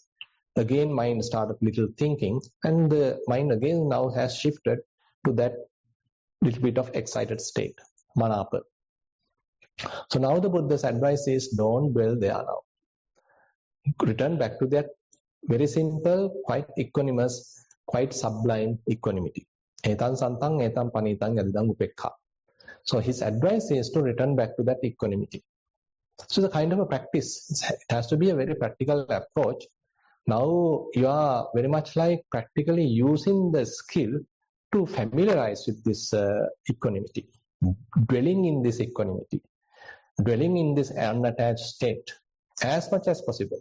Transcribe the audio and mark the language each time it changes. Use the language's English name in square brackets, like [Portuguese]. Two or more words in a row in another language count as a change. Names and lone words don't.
[English] Again, mind started little thinking, and the mind again now has shifted to that little bit of excited state, manapa. So now the Buddha's advice is don't dwell there now. Return back to that very simple, quite equanimous, quite sublime equanimity. [Pali] Etan santang, etan panitang, yadidang upekha. [English] So his advice is to return back to that equanimity. So the kind of a practice, it has to be a very practical approach. Now you are very much like practically using the skill to familiarize with this equanimity, dwelling in this equanimity, dwelling in this unattached state as much as possible.